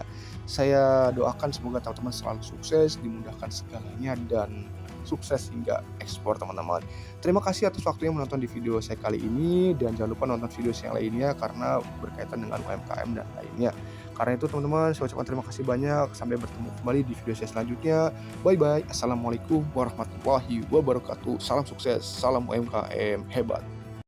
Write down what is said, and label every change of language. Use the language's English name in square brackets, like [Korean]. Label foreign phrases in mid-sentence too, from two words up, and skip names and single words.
[Indonesian] Saya doakan semoga teman-teman selalu sukses, dimudahkan segalanya, dan sukses hingga ekspor teman-teman. Terima kasih atas waktunya menonton di video saya kali ini, dan jangan lupa nonton video saya yang lainnya karena berkaitan dengan UMKM dan lainnya. Karena itu teman-teman, saya ucapkan terima kasih banyak. Sampai bertemu kembali di video saya selanjutnya. Bye-bye. [Arabic] السلام عليكم ورحمة الله وبركاته. [Indonesian] Salam sukses, salam UMKM hebat.